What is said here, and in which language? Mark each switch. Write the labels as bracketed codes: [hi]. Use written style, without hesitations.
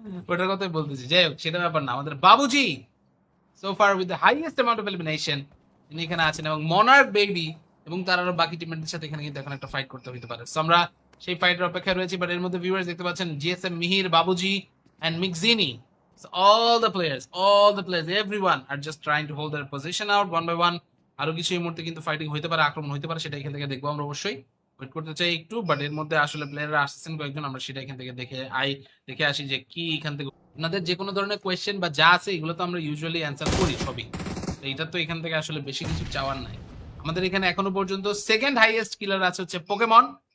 [bn] ওটার কথাই বলতেছি। যাই হোক, সেটা ব্যাপার না। আমাদের বাবুজি [en] so far with the highest amount of elimination [bn] তিনি এখানে আছেন এবং মনার্ক বেবি এবং তার আরো বাকি টিমমেটদের সাথে এখানে কিন্তু এখন একটা ফাইট করতে হতে পারে। So, আমরা সেই ফাইটের অপেক্ষায় রয়েছি, বাট এর মধ্যে ভিউয়ার্স দেখতে পাচ্ছেন GSM Mihir, বাবুজি and মিকজিনি। [en] So, all the players, everyone are just trying to hold their position out one by one. [bn] আরো কিছু এই মুহূর্তে কিন্তু ফাইটিং হইতে পারে, আক্রমণ হইতে পারে, সেটা এখান থেকে দেখবো আমরা অবশ্যই। ওয়েট করতে চাই একটু, বাট এর মধ্যে আসলে প্লেয়াররা আসছেন কয়েকজন, আমরা সেটা এখান থেকে দেখে আসি যে কি এখান থেকে আপনাদের যে কোনো ধরনের কোয়েশ্চেন বা যা আছে এগুলো তো আমরা ইউজুয়ালি অ্যান্সার করি সবই। তো এটা তো এখান থেকে আসলে বেশি কিছু চাওয়ার নাই। আমাদের এখানে এখনো পর্যন্ত সেকেন্ড হাইয়েস্ট কিলার আছে হচ্ছে পোকেমন।